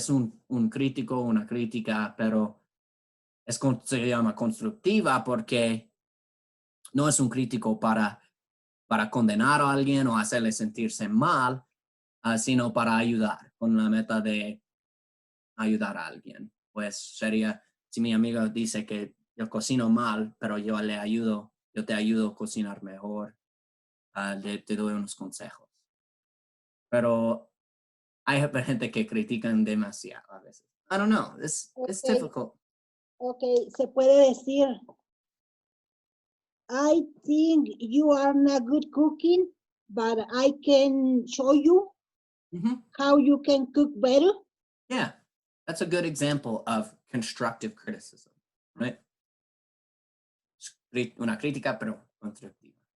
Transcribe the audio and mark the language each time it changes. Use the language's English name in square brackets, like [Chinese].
[Spanish] Es un crítico, una crítica, pero se llama constructiva porque no es un crítico para condenar a alguien o hacerle sentirse mal, sino para ayudar, con la meta de ayudar a alguien. Pues sería, si mi amigo dice que yo cocino mal, pero yo te ayudo a cocinar mejor, te doy unos consejos. Pero hay gente que critican demasiado a veces. [English] I don't know, it's difficult. Ok, [Spanish] se puede decir, [English] I think you are not good cooking, but I can show you how you can cook better. Yeah, that's a good example of constructive criticism, right? [Spanish] Una crítica, pero constructiva.